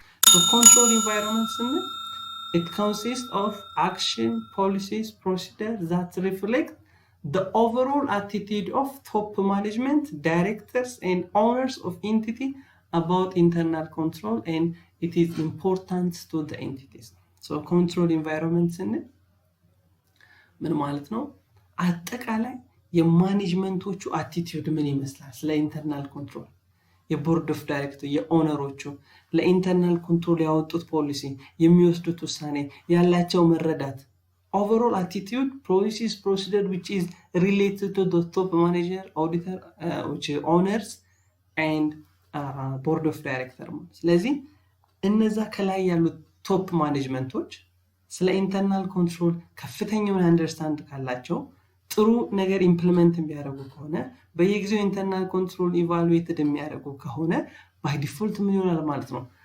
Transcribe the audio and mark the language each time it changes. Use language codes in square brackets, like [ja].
[en] So control environment [am] ስንል [en] it consists of action, policies, procedures that reflect the overall attitude of top management, directors and owners of entity about internal control, and it is important to the entities. So control environment [am] ስንል ምን ማለት ነው? አጠቃላይ የማኔጅመንቶቹ አቲቲዩድ ምን ይመስላል? ስለ ኢንተርናል ኮንትሮል የቦርድ ኦፍ ዳይሬክተር የኦነሮቹ ለኢንተርናል ኮንትሮል ያወጡት ፖሊሲ የሚወስዱት ውሳኔ ያላቸው መረዳት [en] overall attitude, policies, procedure which is related to the top manager, auditor, which is owners and board of director. [am] ስለዚህ እነዛ ከላይ ያሉት ቶፕ ማኔጅመንቶች ስለ ኢንተርናል ኮንትሮል ከፍተኛውን አንደርስታንድ ካላቸው ጥሩ ነገር ኢምፕሊመንት የሚያደርጉ ከሆነ በየጊዜው ኢንተርናል ኮንትሮል ኢቫሉዌትድ የሚያደርጉ ከሆነ ባይ ዲፎልት ምን ይሆናል ማለት ነው?